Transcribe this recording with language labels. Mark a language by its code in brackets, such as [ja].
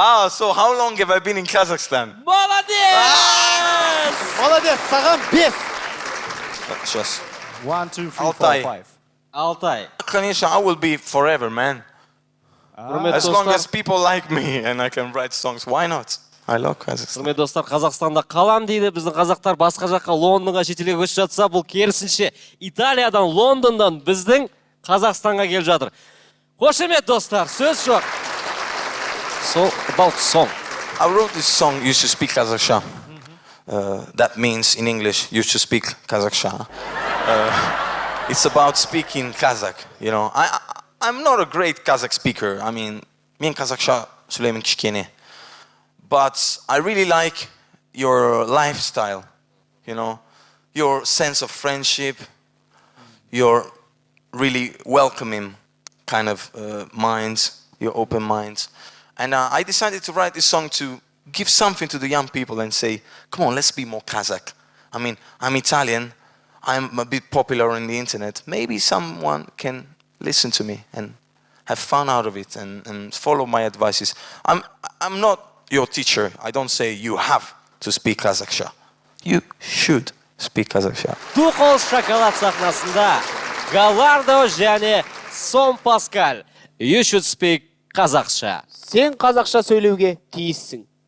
[en] So how long have I been in Kazakhstan? [ru] Молодец! [kk] Молодец, саған 5. [ru] Сейчас. 1, 2, 3, 4, Alтай. 5. Алтай. Конечно, [en] I will be forever, man. [kk] Құрметті [en] As long [kk] достар, [en] as people like me and I can write songs, why not? I love Kazakhstan. [kk] құрметті достар, Қазақстанда қалам дейді. Біздің қазақтар басқа жаққа Лондонға, шетелге көшіп жатса, бұл керісінше Италиядан, Лондондан біздің Қазақстанға келіп жатыр. Қошемет достар, сөз жоқ. [en] So about song. I wrote this song, You Should Speak Kazakhsha. That means, in English, you should speak Kazakhsha. It's about speaking Kazakh, you know. I'm not a great Kazakh speaker. I mean, [kk] мен Kazakhsha сөйлеймін кішкене. [en] But I really like your lifestyle, you know, your sense of friendship, your really welcoming kind of minds, your open minds. And I decided to write this song to give something to the young people and say, come on, let's be more Kazakh. I mean, I'm Italian, I'm a bit popular on the internet. Maybe someone can listen to me and have fun out of it and follow my advices. I'm not your teacher. I don't say you have to speak Kazakhsha. You should speak Kazakhsha. [kk] Дуғол шоколад сахнасында Галардо және Сон Паскаль. [en] You should speak Қазақша. [kk] Сен қазақша сөйлеуге тиіссің.